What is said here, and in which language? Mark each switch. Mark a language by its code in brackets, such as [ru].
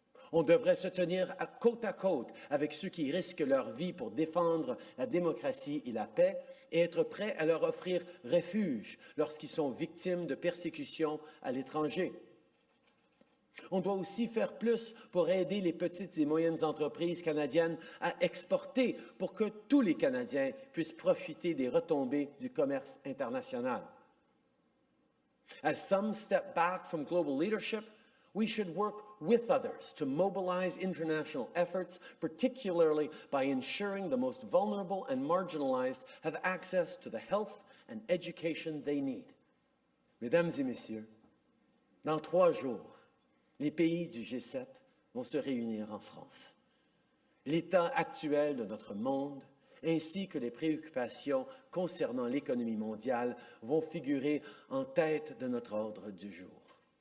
[fr] On devrait se tenir côte à côte avec ceux qui risquent leur vie pour défendre la démocratie et la paix et être prêts à leur offrir refuge lorsqu'ils sont victimes de persécutions à l'étranger. On doit aussi faire plus pour aider les petites et moyennes entreprises canadiennes à exporter pour que tous les Canadiens puissent profiter des retombées du commerce international. [en] As some step back from global leadership, we should work with others to mobilize international efforts, particularly by ensuring the most vulnerable and marginalized have access to the health and education they need. [fr] Mesdames et messieurs, dans 3 jours, les pays du G7 vont se réunir en France. L'état actuel de notre monde, ainsi que les préoccupations concernant l'économie mondiale, vont figurer en tête de notre ordre du jour.